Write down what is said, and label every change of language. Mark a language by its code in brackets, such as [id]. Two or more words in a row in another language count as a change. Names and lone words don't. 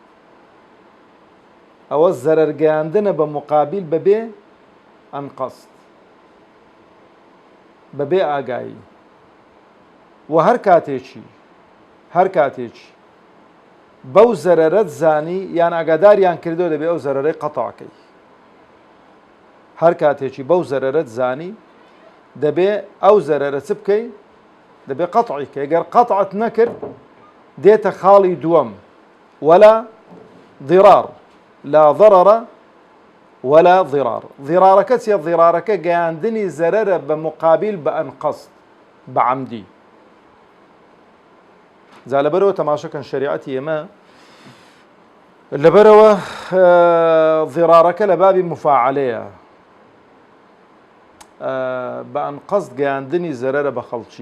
[ckb] ئەوە زەرەرگەیاندنە بە مقابل بەبێ ئەنقەست بەبێ ئاگایی و هەر کاتێکی بەو زەرەرەت زانی یان ئاگاداریان کردو دەبێ ئەو زەرەرەی قەتەعکەی. هەر کاتێکی بەو زەرەرەت زانی دەبێ ئەو زەرەرە چ بکەی دەبێ قەتعیکە. ئەگەر قەتعت نەکرد دێتە خاڵی دووەم [ar] ولا ضرار. لا ضرر ولا ضرار. [ckb] ضرارەکە چیە؟ ضرارەکە گەیاندنی زەرەرە بە مقابل بە ئەنقەست بە عەمدی. جا لەبەرەوە تەماشەکەن شەریعەتی ئێمە لەبەرەوە ضرارەکە لە بابی مفاعلەیە بە ئەنقەست گەیاندنی زەرەرە بە خەڵکی.